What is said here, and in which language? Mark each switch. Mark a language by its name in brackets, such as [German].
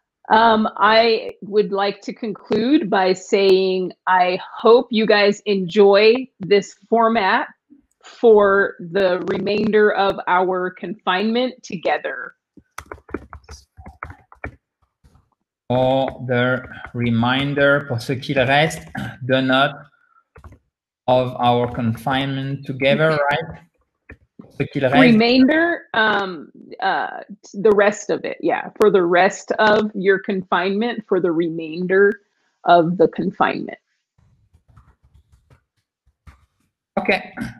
[English] I would like to conclude by saying I hope you guys enjoy this format for the remainder of our confinement together. Or the reminder, [French] pour ce qu'il reste de note [English] of our confinement together, right? [French] Ce qu'il reste. [English] Remainder, the rest of it, yeah. For the rest of your confinement, for the remainder of the confinement. Okay.